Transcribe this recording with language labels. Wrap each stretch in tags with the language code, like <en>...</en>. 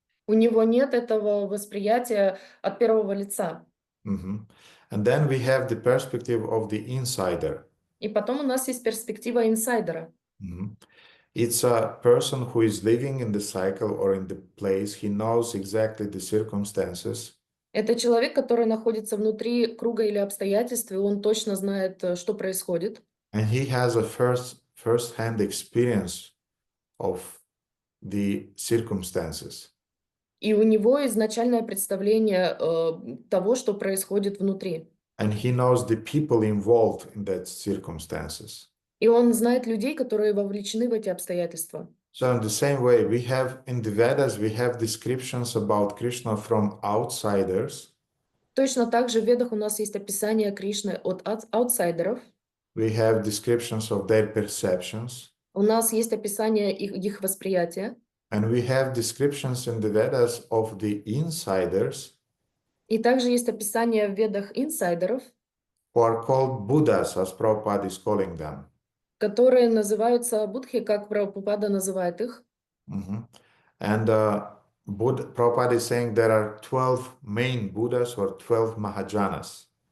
<ru>У него нет этого восприятия от первого лица.</ru> <en>And then we have the perspective of the insider.</en> <ru>И потом у нас есть перспектива инсайдера.</ru> <en>It's a person who is living in the cycle or in the place. He knows exactly the circumstances.</en> <ru>Это человек, который находится внутри круга или обстоятельств, и он точно знает, что происходит.</ru> <en>And he has a first-hand experience of the circumstances.</en> <ru>И у него изначальное представление того, что происходит внутри.</ru> <en>And he knows the people involved in that circumstances.</en> <ru>И он знает людей, которые вовлечены в эти обстоятельства.</ru> <en>So in the same way, we have in the Vedas, we have descriptions about Krishna from outsiders.</en> <ru>Точно так же в Ведах у нас есть описание Кришны от аутсайдеров.</ru> <en>We have descriptions of their perceptions.</en> <ru>У нас есть описание их восприятия.</ru> <en>And we have descriptions in the Vedas of the insiders.</en> <ru>И также есть описание в Ведах инсайдеров,</ru> <en>who are called Buddhas, as Prabhupada is calling them.</en> <ru>которые называются будхи, как Прабхупада называет их.</ru> <en>And Prabhupada is saying there are 12 main Buddhas or 12 Mahajanas.</en>